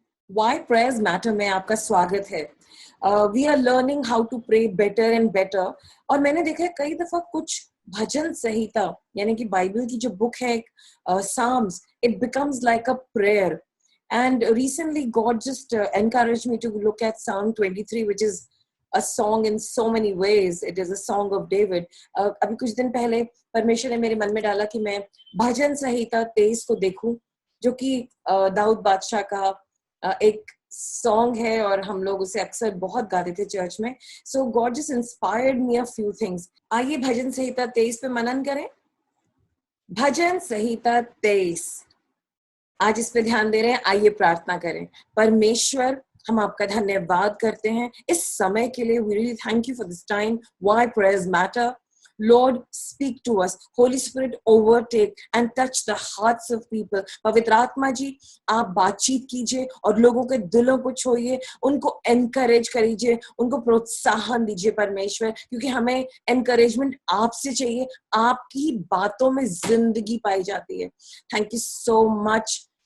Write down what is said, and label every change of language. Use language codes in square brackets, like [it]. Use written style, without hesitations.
[en] why prayers matter [hi] में आपका स्वागत है। [en] We are learning how to pray better and better. [hi] और मैंने देखा है कई दफा कुछ भजन संहिता यानी कि बाइबल की जो बुक है Sam's, [en] It becomes like a prayer. And recently God just encouraged me to look at Psalm 23, which is a song in so many ways. It is a song of David. [hi] अभी कुछ दिन पहले परमेश्वर ने मेरे मन में डाला कि मैं भजन संहिता 23 को देखूं, जो कि दाऊद बादशाह का एक सॉन्ग है और हम लोग उसे अक्सर बहुत गाते थे चर्च में। [en] So God just inspired me a few things. [hi] आइए भजन संहिता 23 पे मनन करें। भजन संहिता 23, आज इस पे ध्यान दे रहे हैं। आइए प्रार्थना करें। परमेश्वर, हम आपका धन्यवाद करते हैं इस समय के लिए। [en] We really thank you for this time. Why prayers matter. Lord, speak to us. Holy Spirit, overtake and touch the hearts of people. [hi] पवित्र आत्मा जी, आप बातचीत कीजिए और लोगों के दिलों को छूइए, उनको एनकरेज करिए, उनको प्रोत्साहन दीजिए परमेश्वर, क्योंकि हमें एनकरेजमेंट आपसे चाहिए। आपकी बातों में जिंदगी पाई जाती है। [en] Thank you so much.